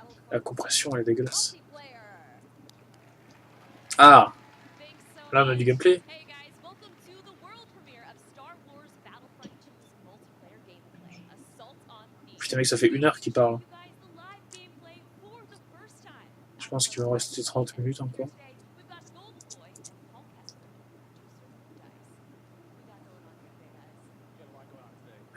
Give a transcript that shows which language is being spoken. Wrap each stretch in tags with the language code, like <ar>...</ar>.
<fr>La compression, elle est dégueulasse. Ah, là, on a du gameplay.</fr> <en>Hey guys, welcome to the world premiere of Star Wars Battlefront 2's multiplayer gameplay, Assault on Themes.</en> <fr>Putain, mec, ça fait 1 heure qu'il parle.</fr> <en>You guys the live gameplay for the first time.</en> <fr>Je pense qu'il va en rester 30 minutes encore.</fr> <en>We've got Goldenboy and Paul Kessler, producer of DICE. We got going on here today, guys.</en>